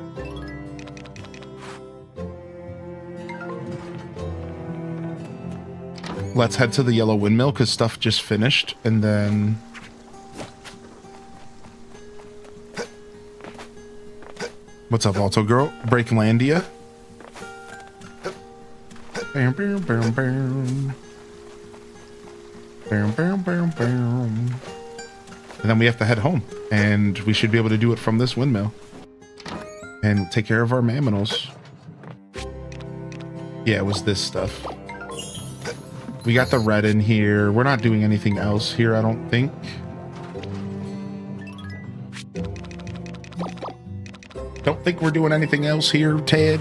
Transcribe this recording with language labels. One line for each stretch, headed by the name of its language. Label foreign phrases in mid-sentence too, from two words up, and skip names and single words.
English: Let's head to the yellow windmill because stuff just finished, and then... What's up, Alto Girl? Breaklandia. Bam, bam, bam, bam. Bam, bam, bam, bam. And then we have to head home, and we should be able to do it from this windmill. And take care of our mammals. Yeah, it was this stuff. We got the red in here. We're not doing anything else here, I don't think. Don't think we're doing anything else here, Ted.